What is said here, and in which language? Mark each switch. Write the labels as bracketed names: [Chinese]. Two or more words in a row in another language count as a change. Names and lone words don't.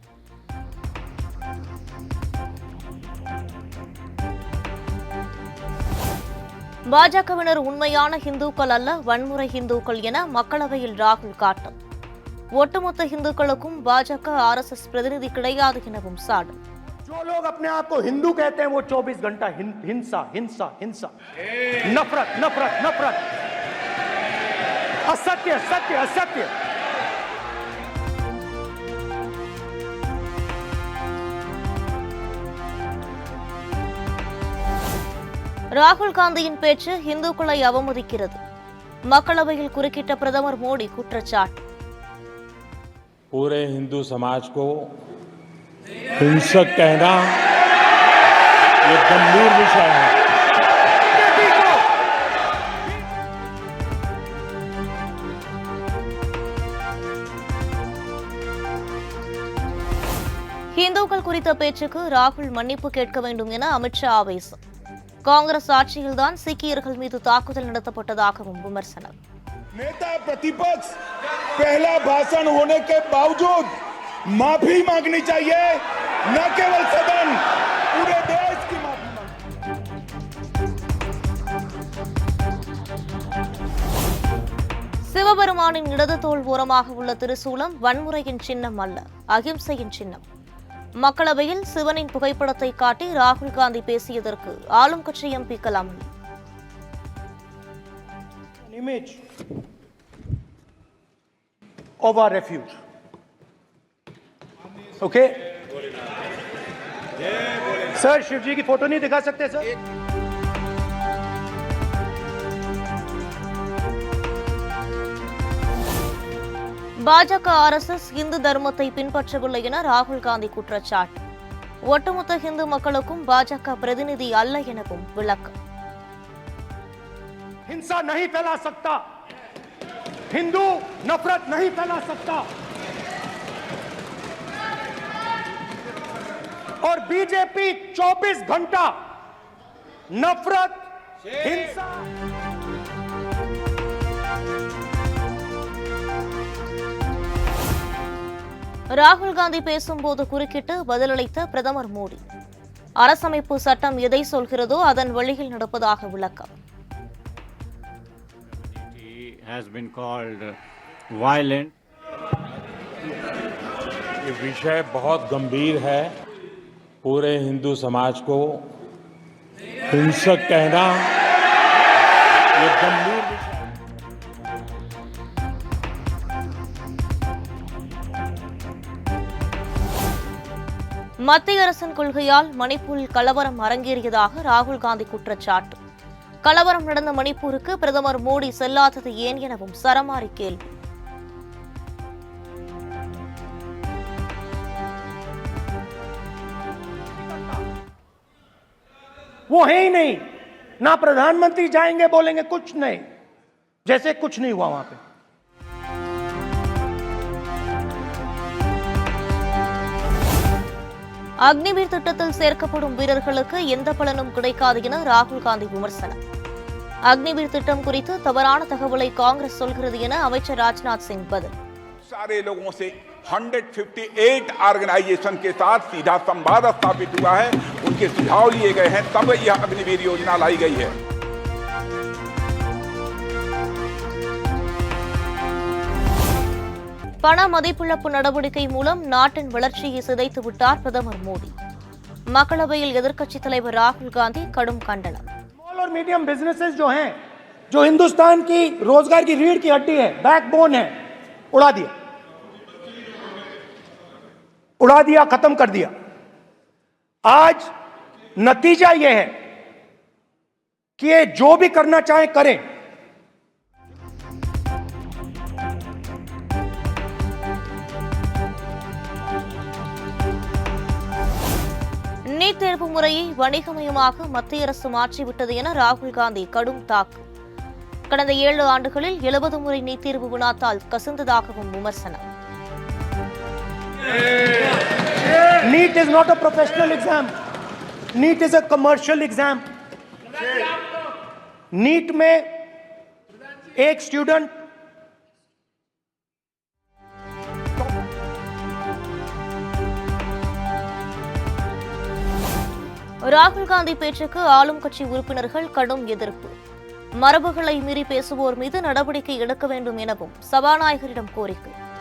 [Tamil] பாஜகவினர் உண்மையான இந்துக்கள் அல்ல, வன்முறை இந்துக்கள் என மக்களவையில் ராகுல் காட்டம். ஒட்டுமொத்த இந்துக்களுக்கும் பாஜக ஆர்எஸ்எஸ் பிரதிநிதி கிடையாது எனவும் சாடும். [Hindi] जो लोग अपने आप को हिंदू कहते हैं वो 24 घंटा हिंसा हिंसा हिंसा, नफरत नफरत नफरत, असत्य सत्य असत्य. [Tamil] ராகுல் காந்தியின் பேச்சு இந்துக்களை அவமதிக்கிறது. மக்களவையில் குறுக்கிட்ட பிரதமர் மோடி குற்றச்சாட்டு. [Hindi] पूरे हिंदू समाज को हिंसक कहना ये गंभीर विषय है. [Tamil] இந்துக்கள் குறித்த பேச்சுக்கு ராகுல் மன்னிப்பு கேட்க வேண்டும் என அமித்ஷா ஆவேசம். காங்கிரஸ் ஆட்சியில்தான் சீக்கியர்கள் மீது தாக்குதல் நடத்தப்பட்டதாகவும் விமர்சனம். [Hindi] नेता प्रतिपक्ष पहला भाषण होने के बावजूद माफी मांगनी चाहिए, न केवल सदन, पूरे देश की माफी [Tamil] சிவபெருமானின் இடது தோள் ஓரமாக உள்ள திருசூலம் வன்முறையின் சின்னம் அல்ல, அகிம்சையின் சின்னம். மக்களவையில் சிவனின் புகைப்படத்தை காட்டி ராகுல் காந்தி பேசியதற்கு ஆளும் கட்சி எம்பி கலாமணி. [English] Image of our refuge. Okay? [Hindi] सर शिव जी की फोटो नहीं दिखा सकते सर? [Tamil] பாஜக ஆர்எஸ்எஸ் இந்து தர்மத்தை பின்பற்றவில்லை என ராகுல் காந்தி குற்றச்சாட்டு. ஒட்டுமொத்த இந்து மக்களுக்கும் பாஜக பிரதிநிதி அல்ல எனவும் விளக்கம். [Hindi] हिंसा नहीं फैला सकता, हिंदू नफरत नहीं फैला सकता, और बीजेपी 24 घंटा नफरत हिंसा. [Tamil] ராகுல் காந்தி பேசும்போது குறுக்கிட்டு பதிலளித்த பிரதமர் மோடி, அரசமைப்பு சட்டம் எதை சொல்கிறதோ அதன் வழியில் நடப்பதாக விளக்கம். [English] has been called violent. [Hindi] ये विषय बहुत गंभीर है. पूरे हिंदू समाज को हिंसक कहना ये गंभीर विषय है. [Tamil] மத்திய அரசின் கொள்கையால் மணிப்பூரில் கலவரம் அரங்கேறியதாக ராகுல் காந்தி குற்றச்சாட்டு. கலவரம் நடந்த மணிப்பூருக்கு பிரதமர் மோடி செல்லாதது ஏன் எனவும் சரமாரி கேள்வி. [Hindi] वो है ही नहीं, ना प्रधानमंत्री जाएंगे बोलेंगे कुछ नहीं, जैसे कुछ नहीं हुआ वहां पे. [Tamil] அக்னிவீர் திட்டத்தில் சேர்க்கப்படும் வீரர்களுக்கு எந்த பலனும் கிடைக்காது என ராகுல் காந்தி விமர்சனம். அக்னிவீர் திட்டம் குறித்து தவறான தகவலை காங்கிரஸ் சொல்கிறது என அமைச்சர் ராஜ்நாத் சிங் பதில். [Hindi] सारे लोगों से 158 ऑर्गेनाइजेशन के साथ सीधा संवाद स्थापित हुआ है, उनके सुझाव लिए गए हैं, तब यह अग्निवीर योजना लाई गई है. [Tamil] பண மதிப்பிழப்பு நடவடிக்கை மூலம் நாட்டின் வளர்ச்சியை சிதைத்து விட்டார் பிரதமர் மோடி. மக்களவையில் எதிர்க்கட்சித் தலைவர் ராகுல் காந்தி கடும் கண்டனம். [Hindi] स्मॉल और [English] medium businesses [Hindi] जो हैं, जो हिंदुस्तान की रोजगार की रीढ़ की हड्डी है, बैकबोन है, उड़ा दिया, खत्म कर दिया. आज नतीजा यह है कि ये जो भी करना चाहे करें. [Tamil] நீட் தேர்வு முறையை வணிகமயமாக மத்திய அரசு மாற்றிவிட்டது என ராகுல் காந்தி கடும் தாக்கு. கடந்த 7 ஆண்டுகளில் 70 முறை நீட் தேர்வு வினாத்தால் கசிந்ததாகவும் விமர்சனம். [English] NEET is not a professional exam. NEET is a commercial exam. [Hindi] NEET में एक स्टूडेंट [Tamil] ராகுல் காந்தி பேச்சுக்கு ஆளும் கட்சி உறுப்பினர்கள் கடும் எதிர்ப்பு. மரபுகளை மீறி பேசுவோர் மீது நடவடிக்கை எடுக்க வேண்டும் எனவும் சபாநாயகரிடம் கோரிக்கை.